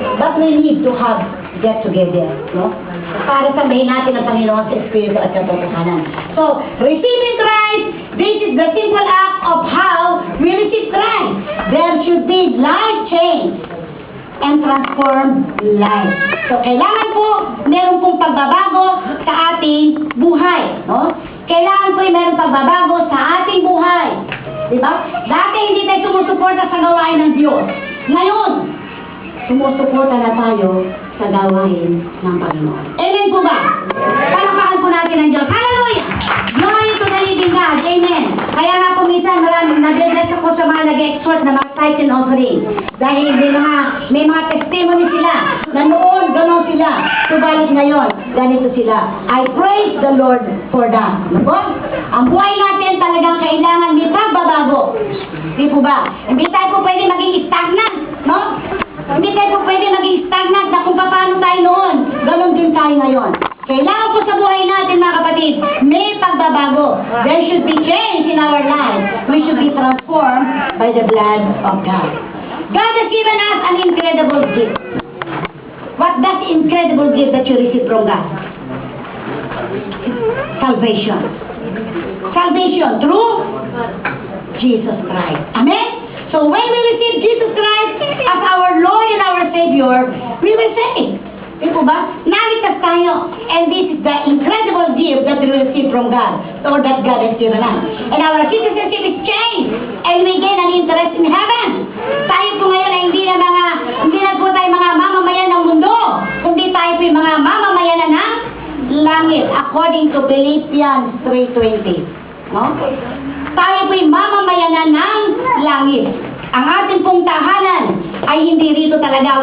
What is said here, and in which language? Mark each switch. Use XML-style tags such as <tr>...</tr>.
<en>But we need to get together. No?</en> <tl>Para sabihin natin ang Panginoon sa Espiritu at katotohanan.</tl> <en>So, receiving Christ, this is the simple act of how we receive Christ. There should be life and transformed life.</en> <tl>So, kailangan po, meron pong pagbabago sa ating buhay. No? Kailangan po meron pagbabago sa ating buhay. Diba? Dati hindi tayo sumusuporta sa gawain ng Diyos. Ngayon, sumusuporta na tayo sa gawain ng Panginoon. Amen po ba? Palakpakan po natin ang Diyos. Hallelujah!</tl> <en>Glory to the living God.</en> <tl>Amen. Kaya nga po minsan maraming nag-bless ako sa mga nag-exhort na mga</tl> <en>tithe and offering.</en> <tl>Dahil may mga testimony sila na noon, gano'n sila. Subalit ngayon, ganito sila.</tl> <en>I praise the Lord for that.</en> <tl>Diba? Ang buhay natin talagang kailangan may pagbabago. Di po ba? Hindi tayo po pwede maging stagnant. No? Hindi tayo po pwede maging stagnant na kung paano tayo noon. Ganon din tayo ngayon. Kailangan po sa buhay natin, mga kapatid, may pagbabago.</tl> <en>There should be change in our life. We should be transformed by the blood of God. God has given us an incredible gift. What that incredible gift that you receive from God? Salvation. Salvation through Jesus Christ. Amen? So when we receive Jesus Christ as our Lord and our Savior, we will say,</en> <tl>ito ba? Naligtas tayo.</tl> <en>And this is the incredible gift that we receive from God, or that God has given us. And our citizenship is changed, and we gain an interest in heaven.</en> <tl>Tayo po ngayon ay hindi na po tayo mga mamamayan ng mundo, kundi tayo po yung mga mamamayan ng langit,</tl> <en>according to</en> <tl>Philippians 3:20. No? Tayo po yung mamamayan ng langit. Ang ating pong tahanan ay hindi rito talaga.</tl>